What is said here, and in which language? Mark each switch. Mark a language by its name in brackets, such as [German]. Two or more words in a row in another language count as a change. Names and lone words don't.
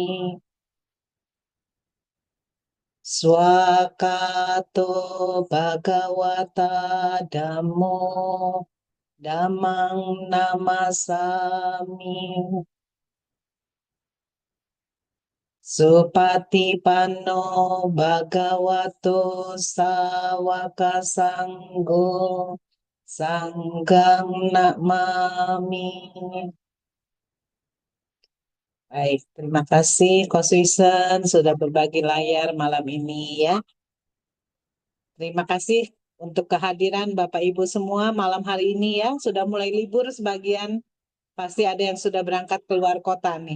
[Pali] Swakato Bhagawata Dhammo Dhammang Namasami. Supatipanno Bhagavato Sawaka Sanggo Sanggang Namami. [Indonesian] Baik, terima kasih Ko Suisen sudah berbagi layar malam ini ya. Terima kasih untuk kehadiran Bapak Ibu semua malam hari ini ya. Sudah mulai libur sebagian, pasti ada yang sudah berangkat keluar kota nih.